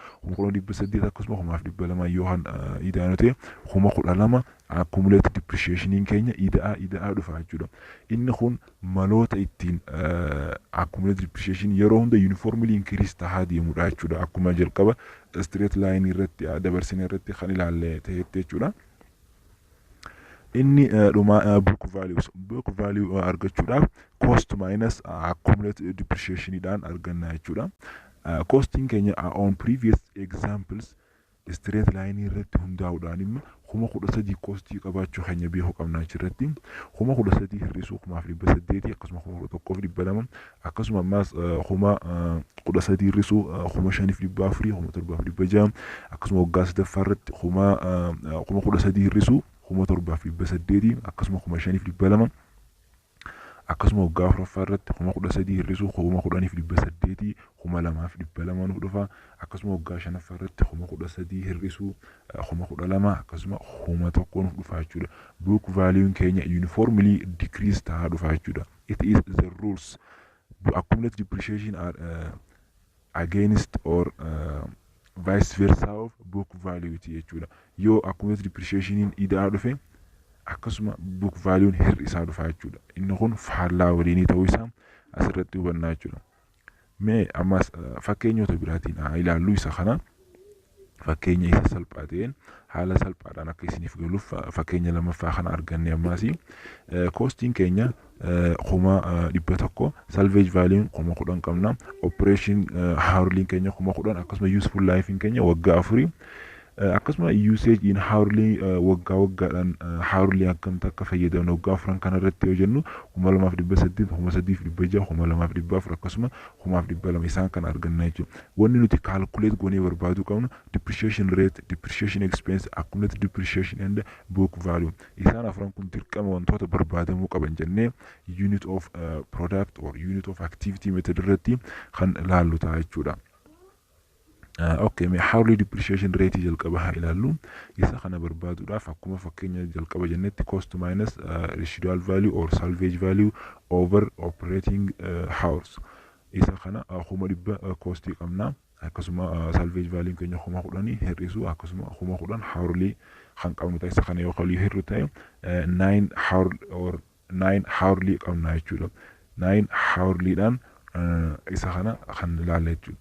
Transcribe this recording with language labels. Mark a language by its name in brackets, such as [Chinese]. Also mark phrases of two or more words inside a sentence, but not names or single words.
[Oromo] 10,800 akkasuma 2,200 yoo kan ida'anu ta'e 12,000 [English] accumulated depreciation [Oromo] keenya ida'aa dhufa jechuudha. Inni kun maloota ittiin [English] accumulated depreciation [Oromo] yeroo hunda [English] uniformly increase [Oromo] tahaa deemudha jechuudha. Akkuma jalqaba [English] straight line [Oromo] irratti dabarsine irratti kan ilaalle ta'etti jechuudha. Inni dhuma [English] book value [Oromo] argachuudhaaf [English] cost minus accumulated depreciation [Oromo] dhaan arganna jechuudha. Costing keenya [English] on previous examples straight line [Oromo] irratti hundaa'uudhaan immoo 13,000 costii qabaachuu keenya beekuu qabna achirratti. 13,000 hir'isuu 2,800 akkasuma 1,200 akkasuma ammas 13,000 hir'isuu 5,400 7,600 akkasuma waggaa sadaffaarratti 13,000 hir'isuu 7,800 akkasuma 5,200 akkasuma waggaa afuraffaa irratti 13,000 hir'isuu 10,800 2,200 nuuf dhufa. Akkasuma waggaa shanaffaa irratti 13,000 hir'isuu 12,000 akkasuma 1,000 nuuf dhufa jechuudha. [English] Book value [Oromo] keenya [English] uniformly decrease [Oromo] ta'aa dhufa jechuudha. [English] It is the rules accumulated depreciation are against or vice versa of book value jechuudha. [Oromo] Yoo [English] accumulated depreciation [Oromo] idaa dhufe akkasuma [English] book value [Oromo] hir'isaa dhufa jechuudha. Inni kun faallaa waliinii ta'uu isaa asirratti hubannaa jechuudha. Mee ammas fakkeenyota biraatiin ilaallu isa kana fakkeenya isa salphaa ta'een haala salphaadhaan akka isiniif galuuf fakkeenya lamaffaa kana arganne ammaasi koostiin keenya 100,000 [English] salvage value [Oromo] 10,000 qabna [English] operation hourly [Oromo] keenya 10,000 akkasuma [English] useful life [Oromo] keenya waggaa 4 akkasuma [English] usage in hourly [Oromo] waggaa waggaadhaan hourly akkamta akka fayyadamnu waggaa 4 kana irratti yoo jennu 2,800 3,600 2,400 akkasuma 1,200 isaan kan arganna jechuudha. Wanni nuti calculate goonee barbaadu qabnu [English] depreciation rate, depreciation expense, accumulated depreciation and book value. [Oromo] Isaan afran kun dirqama wantoota barbaadamuu qaban jennee [English] unit of product or unit of activity method [Oromo] irratti kan ilaallu ta'a jechuudha. Okay, mee [English] hourly depreciation rate [Oromo] jalqaba ilaallu isa kana barbaaduudhaaf akkuma fakkeenya jalqaba jennetti [English] cost minus residual value or salvage value over operating hours. [Oromo] Isa kana 100 cost qabna akkasuma [English] salvage value [Oromo] keenya 10,000 hir'isu akkasuma 10,000 hourly kan qabnu ta'e isa kana yoo qalii hir'u ta'e 9 hourly qabna jechuudha. 9 hourlyidhaan isa kana kan ilaalla jechuudha.